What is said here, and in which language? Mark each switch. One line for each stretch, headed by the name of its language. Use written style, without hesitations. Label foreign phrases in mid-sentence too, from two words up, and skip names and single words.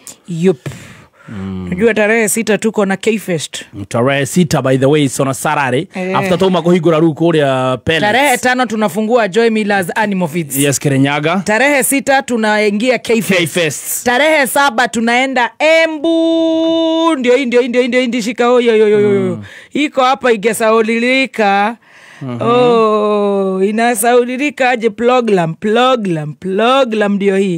English: Yup.
Swahili: Najua tarehe 6 tuko na K-Fest.
English: Tarehe 6 by the way is on a Saturday.
Kikuyu: After tuma kuhigura ruko uria pellets.
Swahili: Tarehe 5 tunafungua Joy Millers Animal Feeds.
English: Yes, Kirinyaga.
Swahili: Tarehe 6 tunaingia K-Fest. Tarehe 7 tunaenda Embu. Ndio shika yo. Iko hapa igesaulilika. Oh, inasaulilika aje ploglam ndio hii.